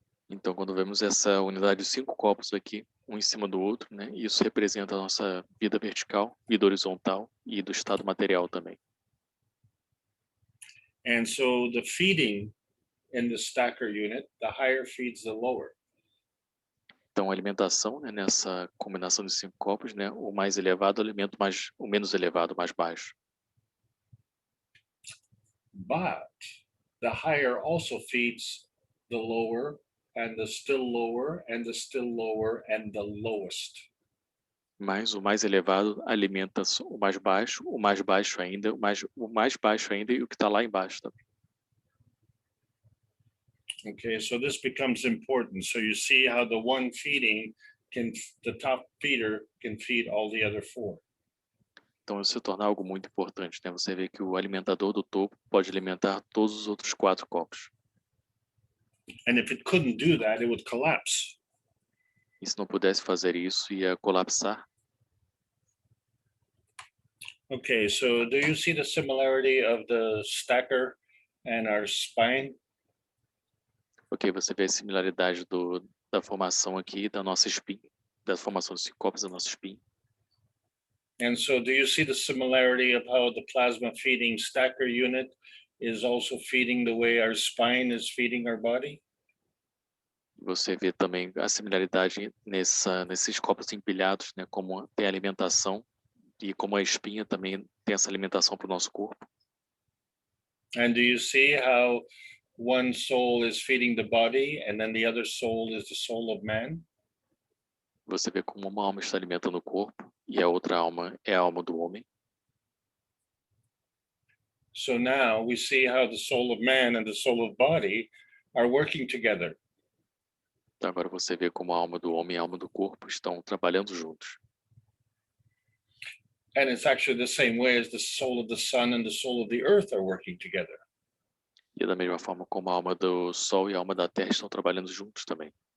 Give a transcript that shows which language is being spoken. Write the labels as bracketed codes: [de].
[pt] Então, quando vemos essa unidade de 5 copos aqui, um em cima do outro, né? Isso representa a nossa vida vertical, vida horizontal e do estado material também. [en] And so the feeding in the stacker unit, the higher feeds the lower. [pt] Então, a alimentação, né, nessa combinação de 5 copos, né? O mais elevado alimenta o menos elevado, o mais baixo. [en] But the higher also feeds the lower, and the still lower, and the still lower, and the lowest. [pt] Mas o mais elevado alimenta o mais baixo ainda, o mais baixo ainda e o que está lá embaixo também. [en] Okay, so this becomes important. So you see how the one feeding the top feeder can feed all the other 4. [pt] Então, isso se torna algo muito importante, né? Você vê que o alimentador do topo pode alimentar todos os outros 4 copos. [en] And if it couldn't do that, it would collapse. [pt] E se não pudesse fazer isso, ia colapsar. [en] Okay, so do you see the similarity of the stacker and our spine? [pt] Ok, você vê a similaridade da formação aqui, da nossa espinha, da formação dos 5 copos da nossa espinha. [en] And so do you see the similarity of how the plasma feeding stacker unit is also feeding the way our spine is feeding our body? [pt] Você vê também a similaridade nesses copos empilhados, né? Como tem alimentação e como a espinha também tem essa alimentação para o nosso corpo. [en] And do you see how one soul is feeding the body and then the other soul is the soul of man? [pt] Você vê como uma alma está alimentando o corpo e a outra alma é a alma do homem. [en] So now we see how the soul of man and the soul of body are working together. [pt] Então agora você vê como a alma do homem e a alma do corpo estão trabalhando juntos. [en] And it's actually the same way as the soul of the sun and the soul of the earth are working together. [pt] E da mesma forma como a alma do Sol e a alma da Terra estão trabalhando juntos também.